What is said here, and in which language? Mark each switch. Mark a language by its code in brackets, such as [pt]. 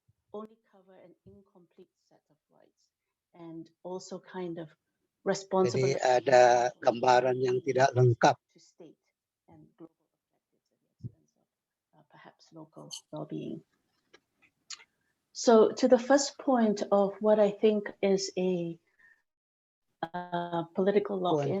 [en] Only cover an incomplete set of rights and also kind of responsible. [id] Jadi ada gambaran yang tidak lengkap. [en] To state and global objectives at the expense of perhaps local well-being. So to the first point of what I think is a political lock-in.